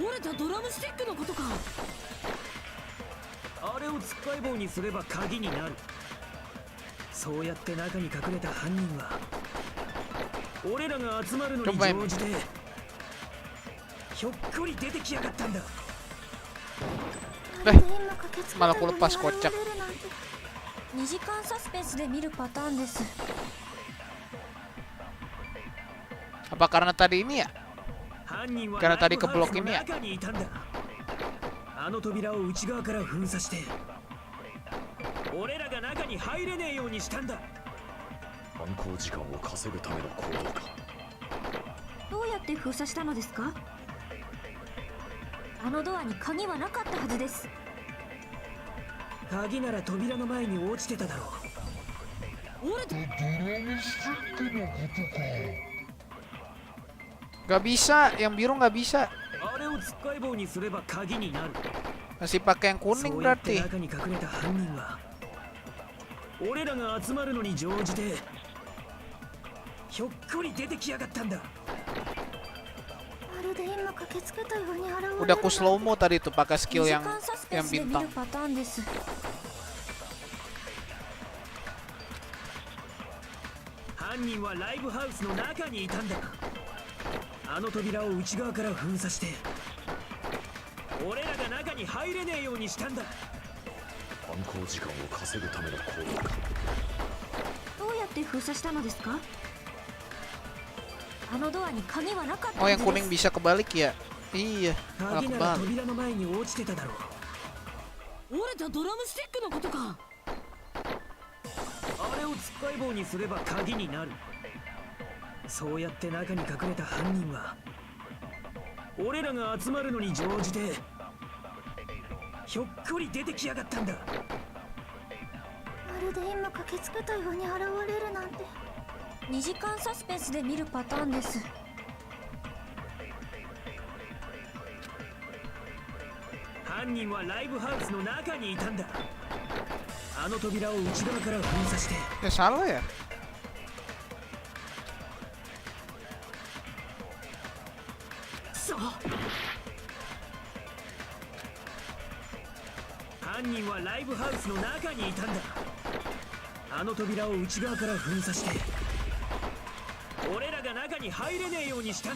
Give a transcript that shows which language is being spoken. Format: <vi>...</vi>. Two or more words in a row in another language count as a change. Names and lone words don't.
<ja>折れたドラムスティックのことか。あれをつっかい棒にすれば鍵になる。そうやって中に隠れた犯人は俺らが集まるのに乗じてひょっこり出てきやがったんだ。</ja> <id>Malah aku lepas kocak.</id> <ja>2 時間サスペンスで見るパターンです。</ja> <id>Apa karena tadi ini ya?</id> <ja>犯人は</ja> <id>Karena</id> <ja>ライ</ja> <id>tadi</id> <ja>ブ</ja> <id>keblok</id> <ja>ハウスの</ja> <id>ini ya?</id> <ja>中にいたんだ。あの扉を内側から封鎖して俺らが中に入れねえようにしたんだ。犯行時間を稼ぐための行動か。どうやって封鎖したのですか？あのドアに鍵はなかったはずです。鍵なら扉の前に落ちてただろう。折れた</ja> <id>Gak bisa, yang biru nggak bisa.</id> <ja>あれをつっかい棒にすれば鍵になる。</ja> <id>Masih pakai yang</id> <ja>そ</ja> <id>kuning</id> <ja>うやって</ja> <id>berarti.</id> <ja>中に隠れた犯人は俺らが集まるのに乗じてひょっこり出てきやがったんだ。まるで今駆けつけたように現れる。</ja> <id>Udah aku</id> <en>slow mo</en> <id>tadi tuh pakai</id> <ja>2</ja> <id>skill</id> <ja>時</ja> <id>yang</id> <ja>間サスペン</ja> <id>yang</id> <ja>スで見</ja> <id>bintang.</id> <ja>るパターンです。犯人はライブハウスの中にいたんだ。あの扉を内側から封鎖して俺らが中に入れねえようにしたんだ。犯行時間を稼ぐための行動か。どうやって封鎖したのですか？あのドアに鍵はなかった</ja> <id>Oh</id> <ja>は</ja> <id>yang</id> <ja>ずで</ja> <id>kuning</id> <ja>す。</ja> <id>bisa kebalik ya? Iya, malah</id> <ja>鍵なら</ja> <id>kebalik.</id> <ja>扉の前に落ちてただろう。折れたドラムスティックのことか。あをつっかい棒にすれば鍵になる。そうやって中に隠れた犯人は俺らが集まるのに乗じてひょっこり出てきやがったんだ。まるで今駆けつけたように現れるなんて。 2時間サスペンスで見るパターンです。犯人はライブハウスの中にいたんだ。あの扉を内側から封鎖して。</ja> <id>Ya salah ya.</id> <ja>そう。犯人はライブハウスの中にいたんだ。あの扉を内側から封鎖して俺らが中に入れねえようにしたんだ。</ja>